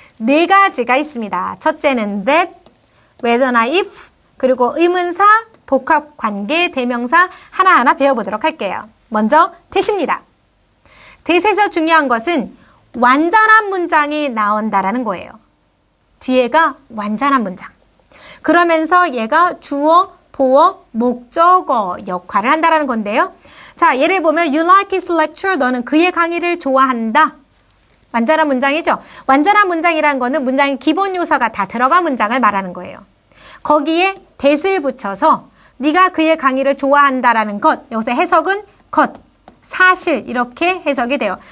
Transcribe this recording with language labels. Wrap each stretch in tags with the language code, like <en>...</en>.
<ko>네 가지가 있습니다. 첫째는 that, whether나 if, 그리고 의문사, 복합관계, 대명사 하나하나 배워보도록 할게요. 먼저 that입니다. that에서 중요한 것은 완전한 문장이 나온다라는 거예요. 뒤에가 완전한 문장. 그러면서 얘가 주어, 보어, 목적어 역할을 한다는 건데요.</ko> <en>자, 예를 보면 You like his lecture.</en> <ko>너는 그의 강의를 좋아한다. 완전한 문장이죠. 완전한 문장이라는 거는 문장의 기본 요소가 다 들어간 문장을 말하는 거예요. 거기에 that을 붙여서 네가 그의 강의를 좋아한다라는 것. 여기서 해석은 것, 사실 이렇게 해석이 돼요.</ko>